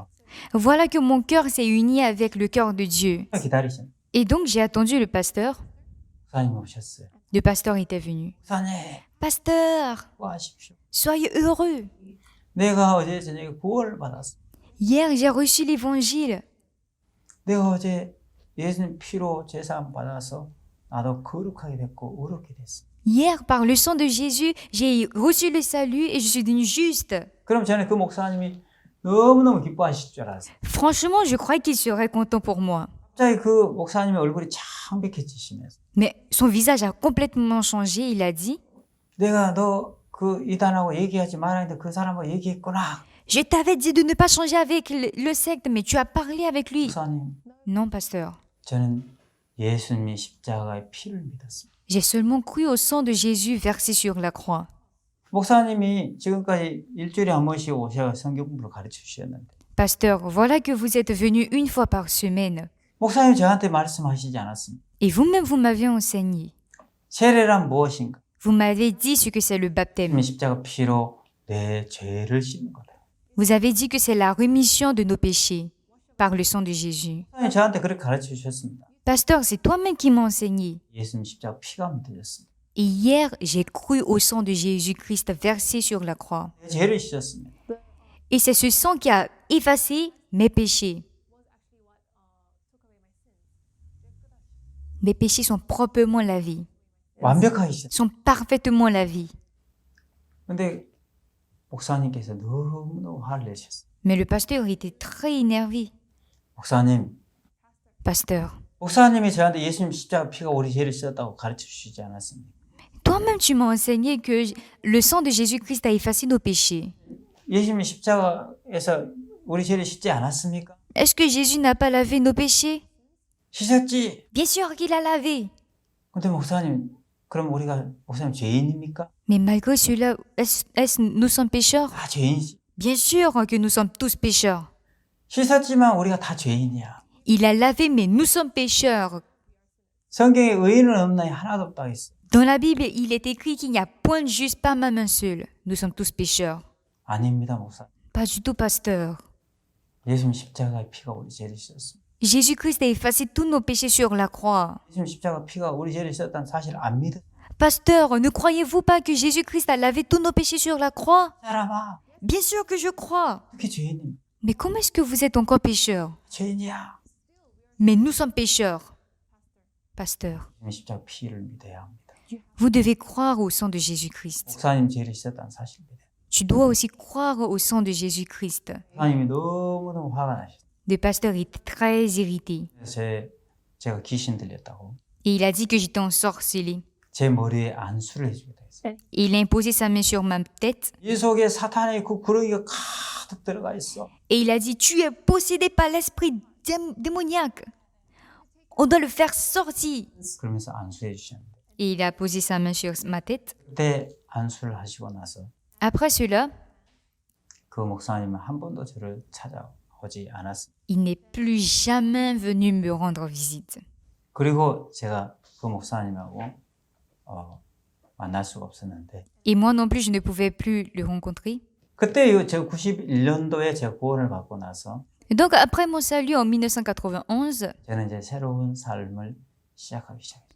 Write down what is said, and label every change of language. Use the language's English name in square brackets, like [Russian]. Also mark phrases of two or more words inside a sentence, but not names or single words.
[French] Voilà que mon cœur s'est uni avec le cœur de Dieu. [Korean] 기다리신 [French] Et donc, j'ai attendu le pasteur. [Korean] 목사님 오셨어요. [French] Le pasteur était venu. [Korean] 목사님 [French] Pasteur, [Korean] 구하십시오. [French] soyez heureux. [Korean] 내가 어제 저녁에 구원을 받았어. [French] Hier, j'ai reçu l'évangile. [Korean] 내가 어제 예수님 피로 제사함 받아서 나도 거룩하게 됐고 의롭게 됐어. [French] Hier, par le sang de Jésus, j'ai reçu le salut et je suis devenu juste. [Korean] 그럼 저는 그 목사님이 너무너무 기뻐하실 줄 알았어요. [French] Franchement, je crois qu'il serait content pour moi. [Korean] 갑자기 그 목사님의 얼굴이 창백해지시면서 [French] Mais son visage a complètement changé. Il a dit, [Korean] 내가 너 그 이단하고 얘기하지 말아야 했는데 그 사람하고 얘기했구나. [French] je t'avais dit de ne pas changer avec le secte, mais tu as parlé avec lui. [Korean] 목사님, [French] Non, pasteur. [Korean] 저는 예수님이 십자가의 피를 믿었습니다. [French] J'ai seulement cru au sang de Jésus versé sur la croix. [Korean] 목사님이 지금까지 일주일에 한 번씩 오셔 성경 공부를 가르쳐 주셨는데 [French] Pasteur, voilà que vous êtes venu une fois par semaine. [Korean] 목사님 저한테 말씀하시지 않았습니다. [French] Et vous-même, vous m'avez enseigné. [Korean] 세례란 무엇인가? [French] Vous m'avez dit ce que c'est le baptême. [Korean] 십자가 피로 내 죄를 씻는 거다. [French] Vous avez dit que c'est la rémission de nos péchés par le sang de Jésus. [Korean] 목사님 저한테 그렇게 가르쳐 주셨습니다. [French] Pasteur, c'est toi-même qui m'as enseigné. [Korean] 예수님 십자가 피가 묻어졌습니다. [French] Et hier, j'ai cru au sang de Jésus-Christ versé sur la croix. [Korean] 내 죄를 씻었습니다. [French] Et c'est ce sang qui a effacé mes péchés. Mes péchés sont proprement lavés, [Korean] 완벽하게 씻었습니다. [French] sont parfaitement lavés. [Korean] 근데 목사님께서 너무너무 화를 내셨어요. [French] Mais le pasteur était très énervé. [Korean] 목사님, [French] Pasteur, [Korean] 목사님이 저한테 예수님 십자가 피가 우리 죄를 씻었다고 가르쳐 주시지 않았습니까? [French] toi-même tu m'as enseigné que le sang de Jésus-Christ a effacé nos péchés. [Korean] 예수님 십자가에서 우리 죄를 씻지 않았습니까? [French] Est-ce que Jésus n'a pas lavé nos péchés? [Korean] 씻었지. [French] Bien sûr qu'il a lavé. [Korean] 근데 목사님, 그럼 우리가 목사님 죄인입니까? [French] Mais malgré cela, nous sommes pécheurs? [Korean] 다 죄인이지. [French] Bien sûr que nous sommes tous pécheurs. [Korean] 씻었지만 우리가 다 죄인이야. [French] Il a lavé, mais nous sommes pécheurs. [Korean] 성경에 의인은 없나니 하나도 없다 했어. [French] Dans la Bible, il est écrit qu'il n'y a point de juste, pas même un seul. Nous sommes tous pécheurs. [Korean] 아닙니다, 목사. [French] Pas du tout, pasteur. [Korean] 예수님 십자가의 피가 우리 죄를 씻었습니다. [French] Jésus-Christ a effacé tous nos péchés sur la croix. [Korean] 예수님 십자가 피가 우리 죄를 씻었다는 사실 안 믿어? [French] Pasteur, ne croyez-vous pas que Jésus-Christ a lavé tous nos péchés sur la croix? [Korean] 사람아, [French] Bien sûr que je crois. [Korean] 어떻게 죄인입니까? [French] Mais comment est-ce que vous êtes encore pécheurs? [Korean] 죄인이야. [French] Mais nous sommes pécheurs. Pasteur, [Korean] 예수님 십자가 피를 믿어야 합니다. [French] vous devez croire au sang de Jésus-Christ. [Korean] 목사님 죄를 씻었다는 사실 믿어요. [French] Tu dois aussi croire au sang de Jésus-Christ. [Korean] 목사님이 너무너무 화가 나셨어요. [French] Le pasteur était très irrité [Korean] 제가 귀신 들렸다고. [French] et il a dit que j'étais ensorcelée. [Korean] 제 머리에 안수를 해주기도 했어요. [French] Et il a imposé sa main sur ma tête [Korean] 이 속에 사탄의 그 구렁이가 가득 들어가 있어. [French] et il a dit, tu es possédé par l'esprit démoniaque. On doit le faire sortir. [Korean] 그러면서 안수해 주셨는데 [French] Et il a posé sa main sur ma tête. [Korean] 그때 안수를 하시고 나서 [French] Après cela, [Korean] 그 목사님은 한 번도 저를 찾아오지 않았어요. [French] il n'est plus jamais venu me rendre visite. [Korean] 그리고 제가 그 목사님하고 만날 수가 없었는데 [French] Et moi non plus, je ne pouvais plus le rencontrer. [Korean] 그때 제가 91년도에 제가 구원을 받고 나서 [French] Et donc, après mon salut en 1991, [Korean] 저는 이제 새로운 삶을 시작하기 시작했어요.